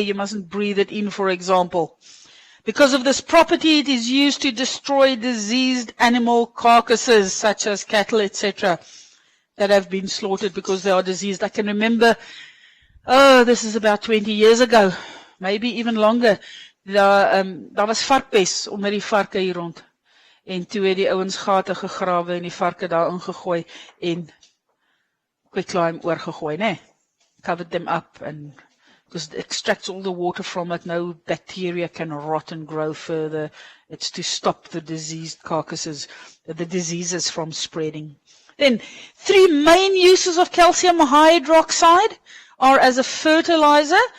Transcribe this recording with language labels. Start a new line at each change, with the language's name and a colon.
English: You mustn't breathe it in, for example. Because of this property, it is used to destroy diseased animal carcasses, such as cattle, etc., that have been slaughtered because they are diseased. I can remember, this is about 20 years ago, maybe even longer.
Afrikaans: Daar was varkpes onder die varke hier rond. En toe het die ouens gate gegrawe en die varke daar ingegooi en quicklime oorgegooi, né?
English: Covered them up and because it extracts all the water from it. No bacteria can rot and grow further. It's to stop the diseased carcasses, the diseases from spreading. Then, three main uses of calcium hydroxide are as a fertilizer.